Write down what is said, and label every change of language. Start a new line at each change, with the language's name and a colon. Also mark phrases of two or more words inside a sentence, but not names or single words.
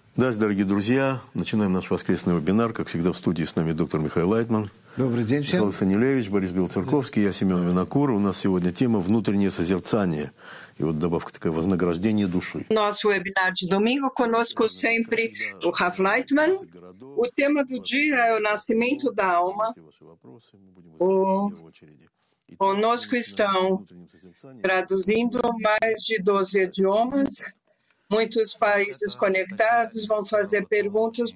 Russian: Здравствуйте, дорогие друзья. Начинаем наш воскресный вебинар. Как всегда, в студии с нами доктор Михаил Лайтман. Добрый день всем. Михаил Санилевич, Борис Белоцерковский, я Семен Винокур. У нас сегодня тема «Внутреннее созерцание». И вот добавка такая «Вознаграждение души».
Portuguese: Nosso webinar de domingo, conosco sempre o Rav Leitman. O tema do dia é o nascimento da alma. Conosco estão traduzindo mais de 12 idiomas. Muitos países conectados vão fazer perguntas.